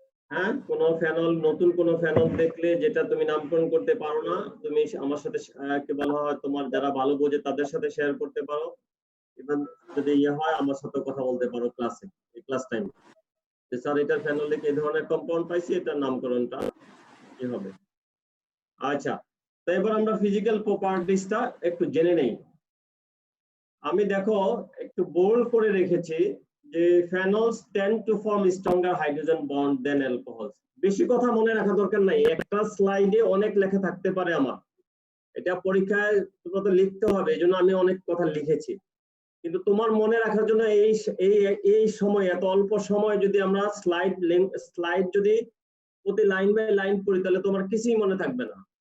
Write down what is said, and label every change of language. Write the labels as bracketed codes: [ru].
[bn] হ্যাঁ, কোনো ফেনল, নতুন কোনো ফেনল দেখলে যেটা তুমি নামকরণ করতে পারো না, তুমি আমার সাথে কি বলা হয়, তোমার যারা ভালো বোঝে তাদের সাথে শেয়ার করতে পারো। ইভেন যদি ইয়ে হয় আমার সাথে কথা বলতে পারো ক্লাসে, এই ক্লাস টাইম, যে স্যার এটার ফেনলে এই ধরনের কম্পাউন্ড পাইছি, এটার নামকরণটা কি হবে। আচ্ছা, তো এবার আমরা ফিজিক্যাল প্রপার্টিসটা একটু জেনে নেই। আমি দেখো একটু বোল্ড করে রেখেছি যে [en] phenols tend to form stronger hydrogen bond than alcohols. [bn] বেশি কথা মনে রাখা দরকার নাই, একটা স্লাইডে অনেক লেখা থাকতে পারে আমার, এটা পরীক্ষায় তোমাকে লিখতে হবে, এজন্য আমি অনেক কথা লিখেছি। কিন্তু তোমার মনে রাখার জন্য এই সময়, এত অল্প সময় যদি আমরা স্লাইড যদি প্রতি লাইন বাই লাইন পড়ি, তাহলে তোমার কিছুই মনে থাকবে না।